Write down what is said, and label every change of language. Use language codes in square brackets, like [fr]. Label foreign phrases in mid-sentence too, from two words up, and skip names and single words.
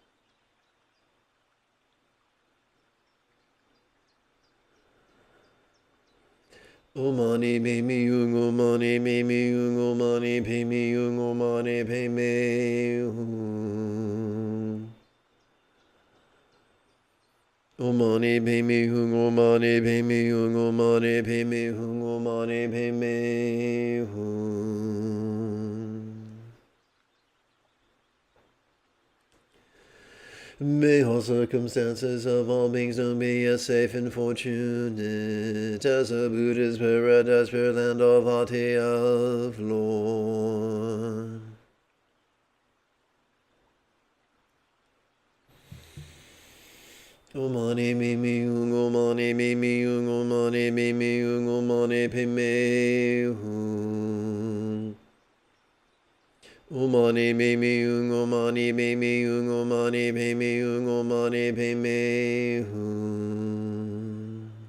[sa] Om mani me Hung, Om mani me Hung, Om mani me Hung, Om mani me Hung. Om mani me Hung, Om mani me Hung, Om mani me Hung, Om mani me Hung. [en] May all circumstances of all beings now be as safe and fortunate as a Buddha's paradise, pure land of Ati of Lord. [sa] Om mani me Hung, Om mani me Hung, Om mani me Hung, Om mani me Hung. Om mani me Hung, Om mani me Hung, Om mani me Hung, Om mani me Hung.